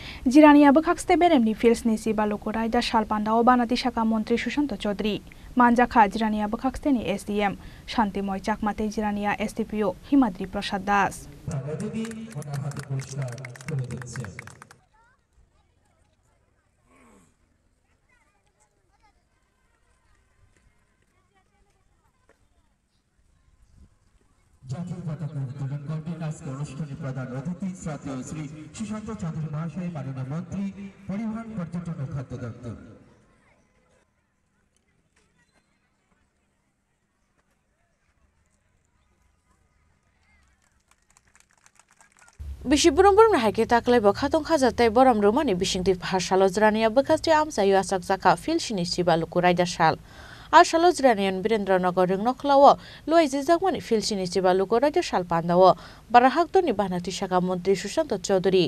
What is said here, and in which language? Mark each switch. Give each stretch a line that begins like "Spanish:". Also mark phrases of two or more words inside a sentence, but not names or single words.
Kok Borok: Jirania Bakakste Beremni Fils Nisi Balukurai da Shalpanda Obanati Shaka Montri Shushanto Chodri. Manjaka Jirania Bakaksteni SDM. Shanti Moy Chakmate Jirania STPO Himadri Prasad Das.
Bangla: জাতীয় পতাকা উত্তোলন করবেন আজকে অনুষ্ঠানে প্রধান অতিথি শ্রদ্ধেয় শ্রী সুশান্ত চৌধুরী মহাশয়, মাননীয় মন্ত্রী, পরিবহন, পর্যটন ও খাদ্য দপ্তর।
Kok Borok: Bishiburum haike taklai bakhatong khajate boram romani bishingti bhashalo jrania bakasti amsayu asak jaka filshini sibalu kurai da shal Ashalo Zranian Birendranagar Nochlawa, Lois Zagwani Filshini Sibalu kurai da shal pandawa, Barahakdoni Banati Shaka Montri Shushanto Chodri.